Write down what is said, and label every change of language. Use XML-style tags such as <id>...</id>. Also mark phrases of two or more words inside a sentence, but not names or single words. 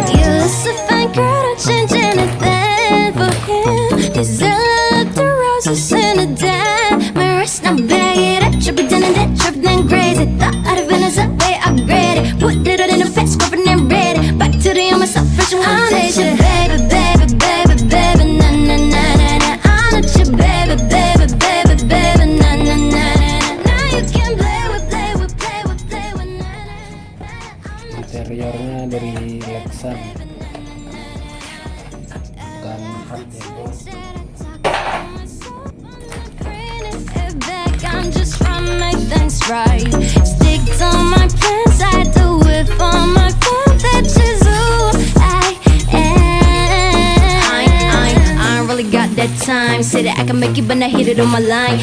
<en>You look so fine, girl, don't change anything for him. There's a lot of roses in the den. My wrist, now bag it up, trip it down and that trip then crazy. Thought I'd have been a way upgraded. Put it all in the face, scrubbing and ready. Back to the on myself, fresh and one day. Baby, baby, baby, baby, na na na na na. I'm not your baby, baby, baby, baby, na na na na. Now you can play with, play with, play with, play with, na na.</en> <id>Interiornya dari Lexan, bukan hard ya bro.</id> <en>I'm just trying to make things right. Stick to my plans, I do it for my friends. That's just who I am. I ain't really got that time. Say that I can make it, but I hit it on my line.</en>